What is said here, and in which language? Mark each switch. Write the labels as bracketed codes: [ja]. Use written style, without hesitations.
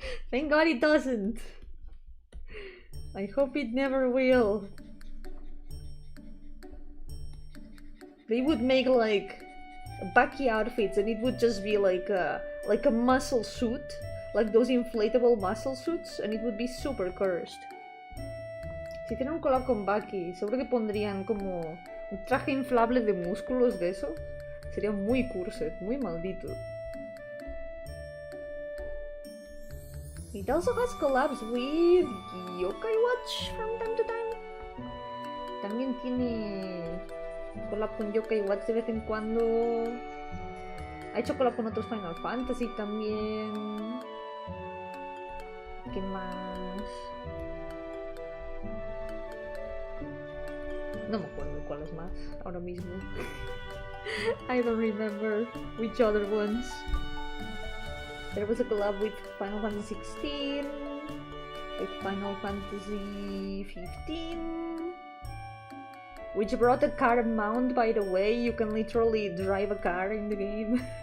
[en] Thank God it doesn't. I hope it never will. They would make like Bucky outfits and it would just be like a muscle suit, like those inflatable muscle suits, and it would be super cursed. [es] Si tienen un collab con Bucky, seguro que pondrían como un traje inflable de músculos de eso. Sería muy cursed, muy maldito. [en] It also has collabs with Yokai Watch from time to time. [es] también tiene collab con Yokai Watch de vez en cuando. Ha hecho collab con otros Final Fantasy también. ¿Qué más? No me acuerdo cuál es más ahora mismo. [en] I don't remember which other ones. There was a collab with Final Fantasy 16, with Final Fantasy 15, which brought a car mount, by the way. You can literally drive a car in the game.